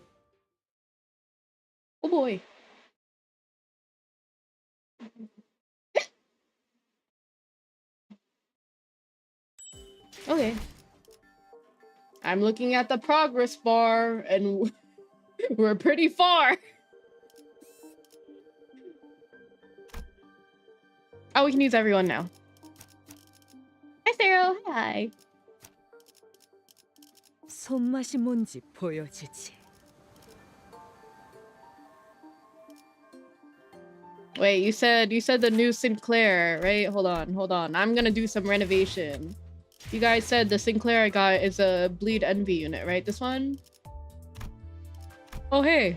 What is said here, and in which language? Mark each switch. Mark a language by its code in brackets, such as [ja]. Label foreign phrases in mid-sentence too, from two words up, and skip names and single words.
[en] Oh boy. Okay. I'm looking at the progress bar, and we're pretty far. Oh, we can use everyone now. Hi, Sarah. Hi. [ko] 손맛이 뭔지 보여주지. [en] Wait, you said the new Sinclair, right? Hold on. I'm gonna do some renovation. You guys said the Sinclair I got is a Bleed Envy unit, right? This one? Oh, hey.